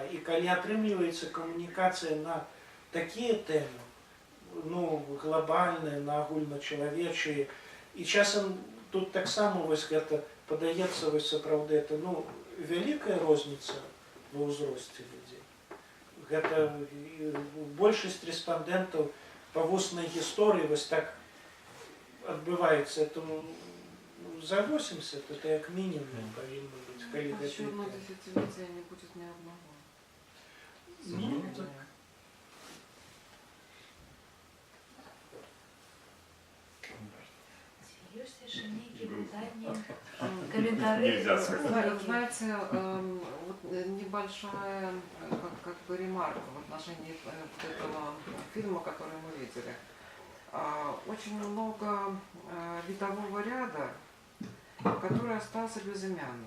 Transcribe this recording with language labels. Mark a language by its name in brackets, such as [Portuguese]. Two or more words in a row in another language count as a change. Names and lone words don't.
[Belarusian] І калі атрымліваецца камунікацыя на такія тэмы, глобальныя, на агульначалавечыя, і часам тут таксама вось гэта падаецца вось сапраўды, это вялікая розніца ва ўзросце людзей. Гэта большасць рэспандэнтаў па вуснай гісторыі вось так адбываецца. Это за 80, это як мінімум павінна быць, калі гэта. [Russian] Еще одно десятилетие не будет ни одного. [Belarusian] Ёсць яшчэ нейкія пытанні, каментары? [Russian] Знаете, небольшая как бы ремарка в отношении этого фильма, который мы видели. Очень много видового ряда, который остался безымянным.